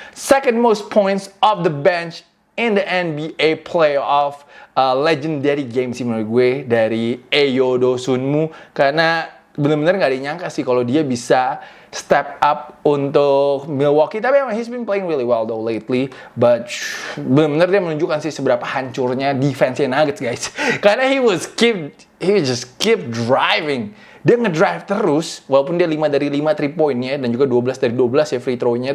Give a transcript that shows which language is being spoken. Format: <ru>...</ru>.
<en>Second most points of the bench in the NBA playoff. Legendary game</en> <id>sih menurut gue dari Ayo Dosunmu. Karena benar-benar gak dinyangka sih kalau dia bisa step up untuk Milwaukee. Tapi emang</id> <en>he's been playing really well though lately.</en> <id>But benar-benar dia menunjukkan sih seberapa hancurnya defense-nya Nuggets guys.</id> <en>Karena he just keep driving.</en> <id>Dia ngedrive terus, walaupun dia 5 dari 5 3-pointnya dan juga 12 dari 12 ya free throw-nya.</id>